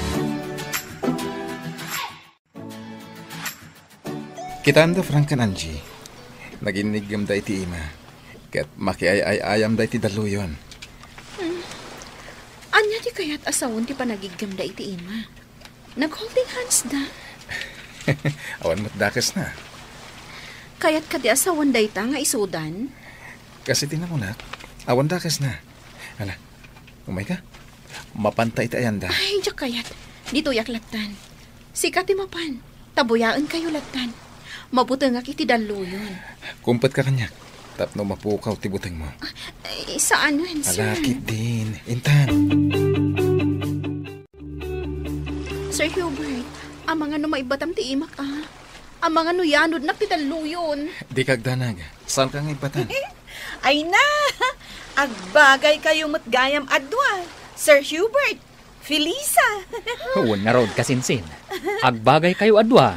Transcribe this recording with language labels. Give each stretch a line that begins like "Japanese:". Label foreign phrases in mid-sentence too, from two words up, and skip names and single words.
Iloko: Kitanda Frank kan Angie. Naginigam da iti ima. Kat makiay-ayam da iti daluyon. Anya di kaya't asawon ti panagigam da iti ima. Nag-
English: holding hands
Iloko: da. Awan mo't dakas na. Kaya't ka di asawon da ita nga isudan. Kasi tinamunak, awan dakas na. Ala, umay ka? Mapanta iti ayan da. Ay, diyak kayat. Dito yak latan. Sikat ti mapan. Tabuyaan kayo latan. Mabutengak iti daluyon. Kumpat ka kanyak. Tapno mapukaw ti buteng mo. Saan yun, sir? Alakit din. Intan. Sir Hubert, ang mga no maibatam ti imak Ang mga no yanod na ti daluyon. Di kagdanag. Saan kang ibatan? Ay na! Agbagay kayo matgayam adwa. Sir Hubert, Felisa. Huwag nga rod kasinsin. Agbagay kayo adwa.